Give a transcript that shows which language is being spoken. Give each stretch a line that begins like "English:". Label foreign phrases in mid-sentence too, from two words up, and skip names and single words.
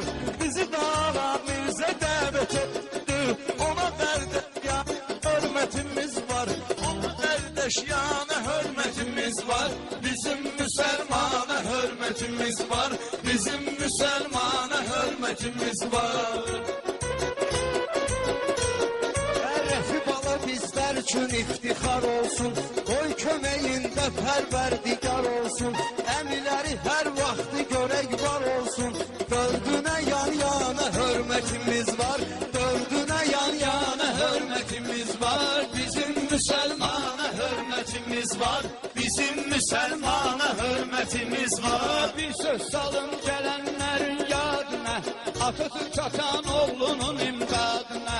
Turkish: Bizi Ağa Mirzə davet etti. Ona kardeş hürmetimiz var. Ona kardeş yana hürmetimiz var. Bizim Müslümana hürmetimiz var. Bizim Müslümana hürmetimiz var.
Azerbaijani: Şərəfi bala bizlər üçün iftixar olsun. Qoy köməyində pərverdigar olsun. Əmiləri hər vaxtı görək var olsun.
Turkish: Dördünə yan yana hürmetimiz var. Dördünə yan yana hürmetimiz var. Bizim Müslümana hürmetimiz var. Bizim Müslümana hürmetimiz var.
Azerbaijani: Bir söz salın gələnlərin yadına. Atatürk atan oğlunun imdadına.